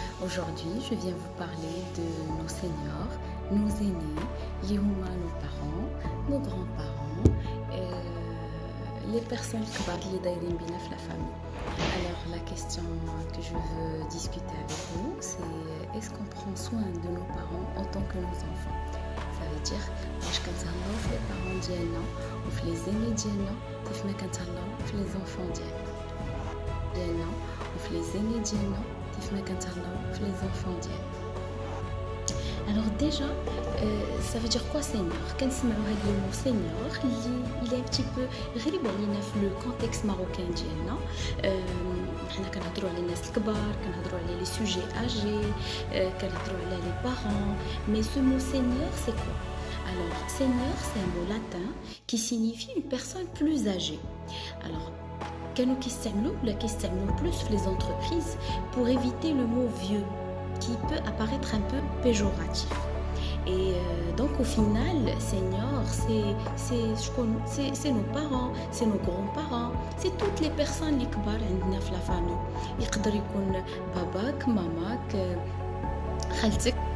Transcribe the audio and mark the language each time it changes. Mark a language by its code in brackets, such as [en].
[fr] Aujourd'hui, je viens vous parler de nos seniors, nos aînés, nos parents, nos grands-parents, les personnes qui parlent d'Aïrim Bina la famille. Alors, la question que je veux discuter avec vous, c'est est-ce qu'on prend soin de nos parents en tant que nos enfants? Ça veut dire, [ar] واش كنتهلاو في les parents ديالنا وفي les aînés ديالنا كيف ما كنتهلاو في les enfants ديالنا وفي les aînés ديالنا كيف ما كنتهلاو في les enfants ديالنا. [fr] Alors déjà, ça veut dire quoi senior? [ar] كنسمعوا هاد [fr] le mot senior il est un petit peu [ar] غريب علينا [fr] في le contexte marocain ديالنا. [ar] حنا كنهضروا على الناس الكبار، كنهضروا على les sujets âgés، كنهضروا على les parents, [fr] mais ce mot senior c'est quoi? Alors senior c'est un mot latin qui signifie une personne plus âgée. Alors [ar] كانوا كيستعملوا [fr] plus في les entreprises pour éviter le mot vieux qui peut apparaître un peu péjoratif. Et donc au final, senior, c'est nos parents, c'est nos grands-parents, c'est toutes les personnes qui sont [ar] عندنا في [fr] la famille. [ar] يقدر يكون باباك، ماماك، خالتك.